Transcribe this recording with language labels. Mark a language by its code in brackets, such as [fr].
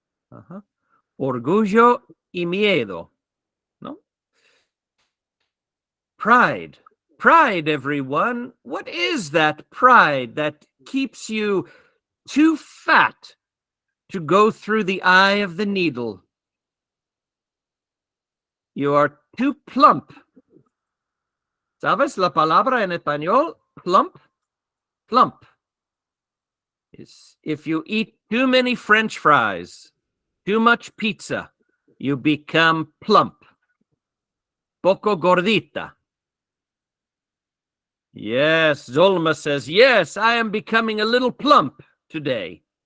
[es] Uh-huh. Orgullo y miedo. No? [en] Pride. Pride, everyone. What is that pride that keeps you too fat to go through the eye of the needle? You are too plump. [es] ¿Sabes la palabra en español? [en] Plump? Plump. If you eat too many French fries, too much pizza, you become plump. [es] Poco gordita. [en] Yes, Zulma says, yes, I am becoming a little plump today.